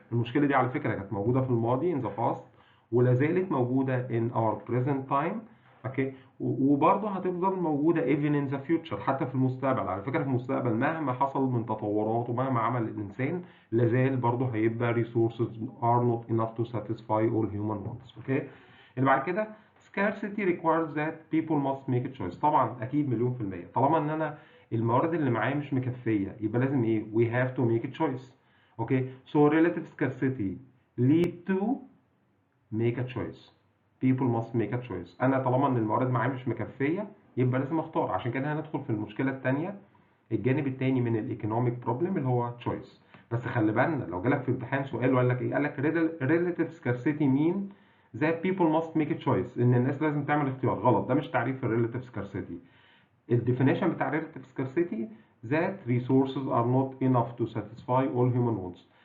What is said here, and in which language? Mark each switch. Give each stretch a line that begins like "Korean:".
Arabic: المشكلة دي على فكرة كانت موجودة في الماضي
English: in the past
Arabic: ولا زالت موجودة
English: in our present time.
Arabic: اوكي. وبرضه هتفضل موجودة
English: even in the future،
Arabic: حتى في المستقبل. على فكرة في المستقبل مهما حصل من تطورات ومهما عمل الإنسان لازال برضه هيبقى
English: resources are not enough to satisfy all human wants.
Arabic: اوكي. اللي بعد كده
English: scarcity requires that people must make a choice.
Arabic: طبعا أكيد مليون في المية. طالما إن أنا الموارد اللي معايا مش مكفية يبقى لازم إيه؟
English: we have to make a choice.
Arabic: اوكي.
English: So relative scarcity lead to make a choice. People must make a choice.
Arabic: انا طالما ان الموارد معايا مش مكفيه يبقى لازم اختار. عشان كده هندخل في المشكله الثانيه، الجانب الثاني من الايكونوميك بروبلم اللي هو choice. بس خلي بالنا لو جالك في امتحان سؤال وقال لك ايه؟ قال لك
English: relative scarcity mean that people must make a choice،
Arabic: ان الناس لازم تعمل اختيار. غلط، ده مش تعريف relative scarcity. الديفينيشن بتاع
English: relative scarcity that resources are not enough to satisfy all human wants.